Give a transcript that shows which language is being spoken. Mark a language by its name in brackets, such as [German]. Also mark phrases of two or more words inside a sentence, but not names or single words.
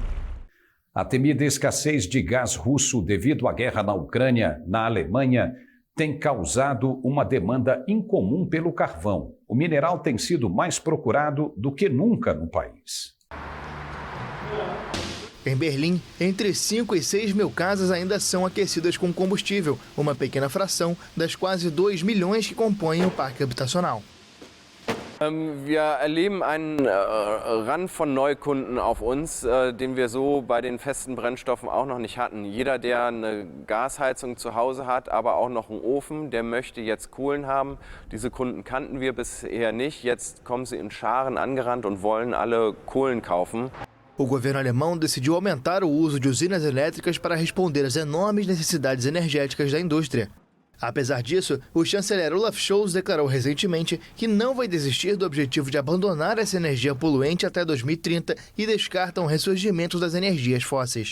[Portuguese] A temida escassez de gás russo devido à guerra na Ucrânia, na Alemanha, tem causado uma demanda incomum pelo carvão. O mineral tem sido mais procurado do que nunca no país. Em Berlim, entre 5 e 6 mil casas ainda são aquecidas com combustível, uma pequena fração das quase 2 milhões que compõem o parque habitacional. [German] Wir erleben einen Run von Neukunden auf uns, den wir so bei den festen Brennstoffen auch noch nicht hatten. Jeder, der eine Gasheizung zu Hause hat, aber auch noch einen Ofen, der möchte jetzt Kohlen haben. Diese Kunden kannten wir bisher nicht. Jetzt kommen sie in Scharen angerannt und wollen alle Kohlen kaufen. [Portuguese] O governo alemão decidiu aumentar o uso de usinas elétricas para responder às enormes necessidades energéticas da indústria. Apesar disso, o chanceler Olaf Scholz declarou recentemente que não vai desistir do objetivo de abandonar essa energia poluente até 2030 e descarta um ressurgimento das energias fósseis.